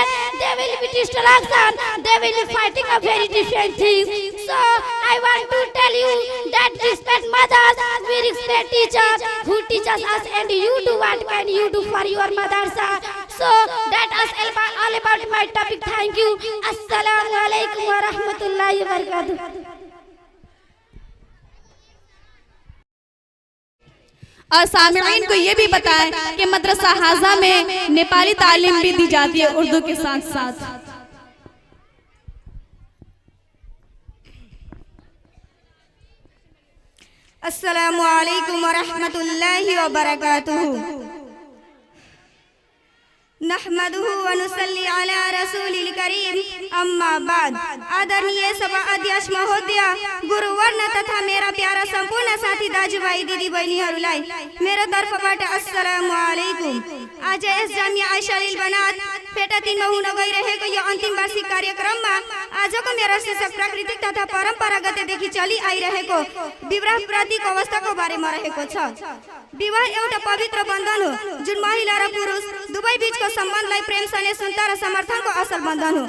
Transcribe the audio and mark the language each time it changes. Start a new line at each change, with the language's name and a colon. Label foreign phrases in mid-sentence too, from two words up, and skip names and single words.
English: They will be destruction. They will be fighting a very different things. So I want to tell you that respect mothers, we respect teachers who teaches us, and you do what can you do for your madrasa. So that is all about my topic. Thank you.
Arabic: السلام عليكم ورحمة الله وبركاته.
Urdu: اور سامعین کو یہ بھی بتائیں کہ مدرسہ ہذا میں نیپالی تعلیم بھی دی جاتی ہے اردو کے ساتھ ساتھ.
Arabic: السلام عليكم ورحمة الله وبركاته. نحمده ونصلي على رسوله الكريم، أما بعد.
Nepali: आदरणीय सभा अध्यक्ष महोदय, गुरुवर्ण तथा मेरा प्यारा सम्पूर्ण साथी दाजुभाइ दिदी बहिनीहरूलाई मेरो तर्फबाट
Arabic: السلام عليكم.
Nepali: आज यस जामिया आइसा लिल बनात फेटा 3 मा हुन गइरहेको यो अन्तिम वार्षिक कार्यक्रममा आजको मेरो शीर्षक प्राकृतिक तथा परम्परागतदेखि चलि आइरहेको विवाह प्रतीक अवस्थाको बारेमा रहेको छ। विवाह एउटा पवित्र बन्धन हो जुन महिला र पुरुष दुवै बीचको सम्बन्धलाई प्रेम स्नेह र समर्थनको असल बन्धन हो।